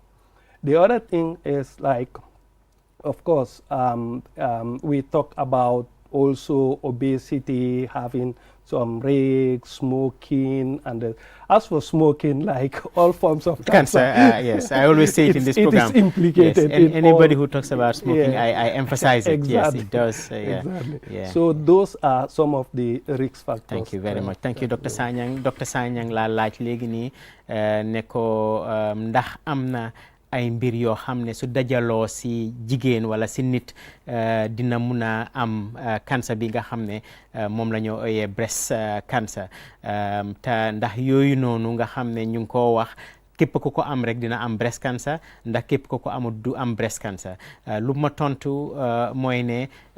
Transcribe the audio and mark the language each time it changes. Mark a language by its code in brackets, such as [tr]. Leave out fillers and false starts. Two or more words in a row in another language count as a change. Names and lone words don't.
[en] The other thing is like, of course, we talk about also obesity, having some risk, smoking, and as for smoking, like all forms of cancer. Yes, I always say it in this program. It is implicated. Yes. Anybody who talks about smoking, I emphasize it. Exactly. Yes, it does. Exactly. Yeah. So those are some of the risk factors. Thank you very much. Thank you, Dr. Sanyang. Dr. [wo] Sanyang la laaj léegi nii ne ko ndax am na ay mbir yoo xam ne su dajaloo si jigéen wala si nit dina mun a am cancer bi nga xam ne moom la ñoo ooyee [en] breast cancer [wo] te ndax yooyu noonu nga xam ne ñu ngi koo wax képp ku ko am rek dina am [en] breast cancer [wo] ndax képp ku ko amul du am [en] breast cancer [wo] lu ma tontu mooy ne